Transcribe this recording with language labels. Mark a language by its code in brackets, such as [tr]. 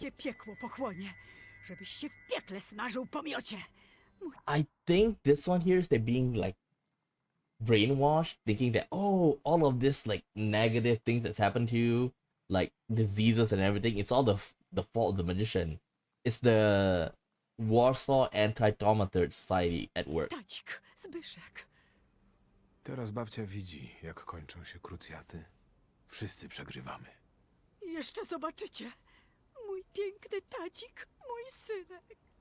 [pl] Cię piekło pochłonie, żebyś się w piekle smażył po miocie. [en] I think this one here is they're being like brainwashed, thinking that oh, all of this like negative things that's happened to you, like diseases and everything, it's all the fault of the magician. It's the Warsaw Anti-Thaumaturge Society at work. [pl] Tacik, Zbyszek. Teraz babcia widzi, jak kończą się krucjaty. Wszyscy przegrywamy. Jeszcze zobaczycie. Mój piękny tacik, mój synek.